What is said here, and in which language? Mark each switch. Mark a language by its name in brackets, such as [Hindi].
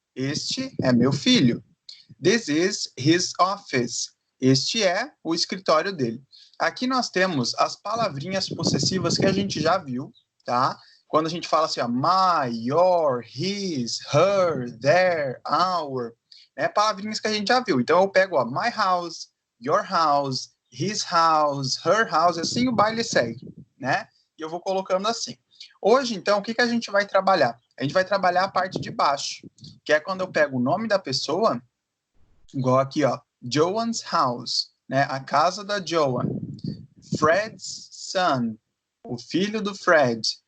[Portuguese] Este é meu filho. [English] This is his office. [Portuguese] Este é o escritório dele. Aqui nós temos as palavrinhas possessivas que a gente já viu, tá? Quando a gente fala assim, ó, [English] my, your, his, her, their, our, [Portuguese] né? Palavrinhas que a gente já viu. Então, eu pego, ó, [English] my house, your house, his house, her house, [Portuguese] assim o baile segue, né? E eu vou colocando assim. Hoje, então, o que a gente vai trabalhar? A gente vai trabalhar a parte de baixo, que é quando eu pego o nome da pessoa, igual aqui, ó, Joan's house, né? A casa da Joan. Fred's son, o filho do Fred.